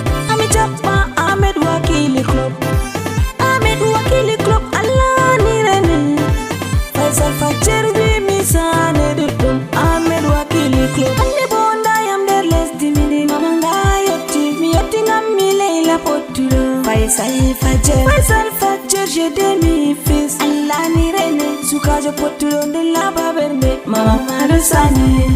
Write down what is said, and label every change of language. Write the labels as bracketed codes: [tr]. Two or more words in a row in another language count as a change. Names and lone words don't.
[ff] Ami jaɓɓa Ahmed Wakili Club. Ahmed Wakili Club, Allah ni rene. Faisal Fajir wi mi sane ɗuɗɗum. Ahmed Wakili Club. Hande bo nda yam nder lesdi mi ndi, mama nga yotti. Mi yotti ngam mi Leila Pottuɗo. Faisal Fajir, Faisal Fajir, [fr] je t'aime mi fils. [ff] Allah ni rene. Sukajo Pottuɗo nden laba bernde, mama Madou Sané.